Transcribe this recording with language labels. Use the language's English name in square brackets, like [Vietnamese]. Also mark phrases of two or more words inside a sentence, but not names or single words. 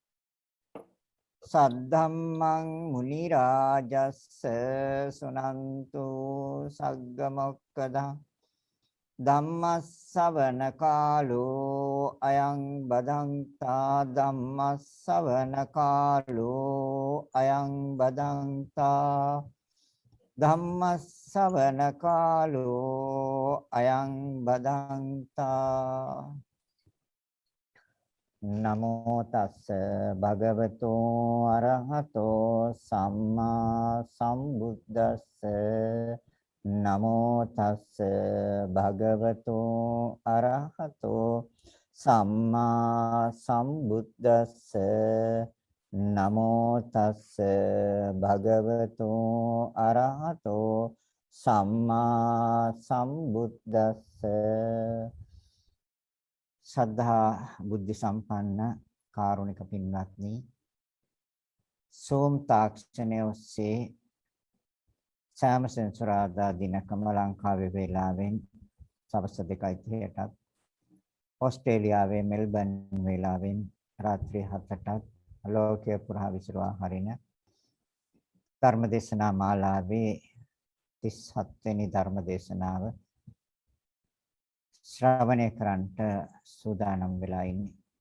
[Pali] සද්ධම්මං මුනි රාජස්ස සුනන්තු සග්ග මොක්ඛදං ධම්මස්සවන කාලෝ අයං බදන්තා ධම්මස්සවන කාලෝ අයං බදන්තා ධම්මස්සවන කාලෝ අයං බදන්තා නමෝ තස්ස භගවතෝ අරහතෝ සම්මා සම්බුද්දස්ස නමෝ තස්ස භගවතෝ අරහතෝ සම්මා සම්බුද්දස්ස නමෝ තස්ස භගවතෝ අරහතෝ සම්මා සම්බුද්දස්ස. [Sinhala] ශ්‍රද්ධා බුද්ධ සම්පන්න කාරුණික පින්වත්නි, සෝම් තාක්ෂණයේ ඔස්සේ සෑම සෙන්සුරාදා දිනකම ලංකාවේ වේලාවෙන් සවස් 2:30ට ඕස්ට්‍රේලියාවේ මෙල්බන් වේලාවෙන් රාත්‍රී 7ට ලෝකයේ පුරා විසිරවා හරින ධර්මදේශනා මාලාවේ 37 වෙනි ධර්මදේශනාව ශ්‍රවණය කරන්නට සූදානම් වෙලා ඉන්නේ.